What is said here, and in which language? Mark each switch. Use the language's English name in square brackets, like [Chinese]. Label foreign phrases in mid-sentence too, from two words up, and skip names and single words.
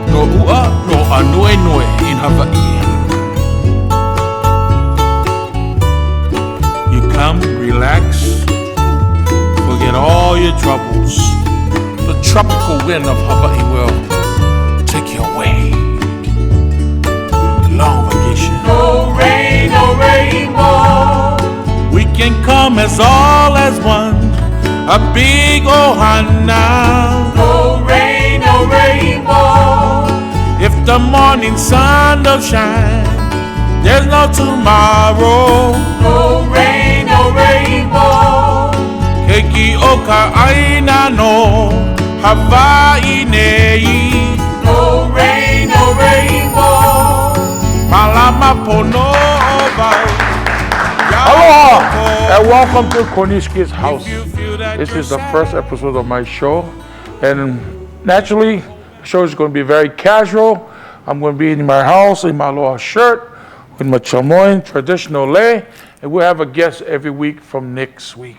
[Hawaiian] ua no Anuenue in Hawaii. [English] You come, relax, forget all your troubles. The tropical wind of Hawaii will take you away. Long vacation. No rain, no rainbow. We can come as all as one, a big ohana. No rain, no rainbow. If the morning sun don't shine, there's no tomorrow. No rain, no rainbow. [Hawaiian] Keiki oka aina no Hawaii nei. [English] No rain, no rainbow. [Hawaiian] Malama pono vai. [English] Aloha and welcome to Koniski's house. This is the first episode of my show, and naturally the show is going to be very casual. I'm going to be in my house in my aloha shirt with my chamoy, traditional lei, and we'll have a guest every week from next week.